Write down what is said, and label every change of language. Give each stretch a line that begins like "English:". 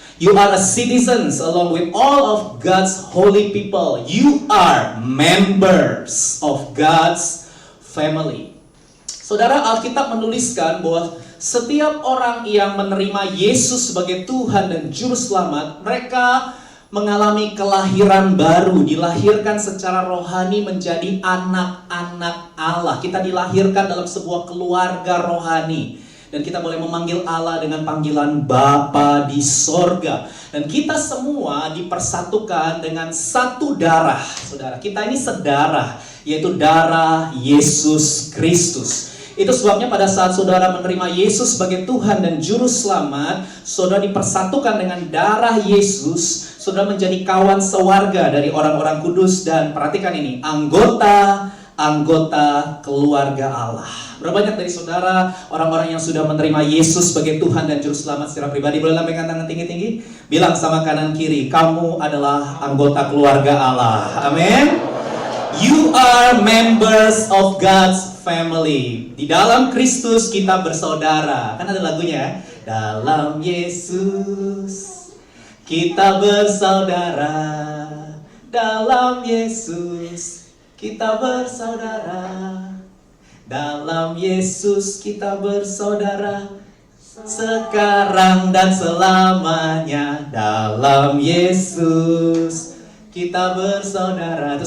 English: You are a citizens along with all of God's holy people. You are members of God's family.
Indonesian: Saudara, Alkitab menuliskan bahwa setiap orang yang menerima Yesus sebagai Tuhan dan Juru Selamat, mereka mengalami kelahiran baru, dilahirkan secara rohani menjadi anak-anak Allah. Kita dilahirkan dalam sebuah keluarga rohani. Dan kita boleh memanggil Allah dengan panggilan Bapa di sorga. Dan kita semua dipersatukan dengan satu darah, saudara. Kita ini sedarah, yaitu darah Yesus Kristus. Itu sebabnya pada saat saudara menerima Yesus sebagai Tuhan dan Juru Selamat, saudara dipersatukan dengan darah Yesus. Saudara menjadi kawan sewarga dari orang-orang kudus dan perhatikan ini, anggota keluarga Allah. Berapa banyak dari saudara orang-orang yang sudah menerima Yesus sebagai Tuhan dan Juru Selamat secara pribadi? Boleh lambaikan tangan tinggi-tinggi? Bilang sama kanan kiri, kamu adalah anggota keluarga Allah. Amin.
English: You are members of God's family.
Indonesian: Di dalam Kristus kita bersaudara. Kan ada lagunya, dalam Yesus kita bersaudara, dalam Yesus kita bersaudara, dalam Yesus kita bersaudara, sekarang dan selamanya, dalam Yesus kita bersaudara.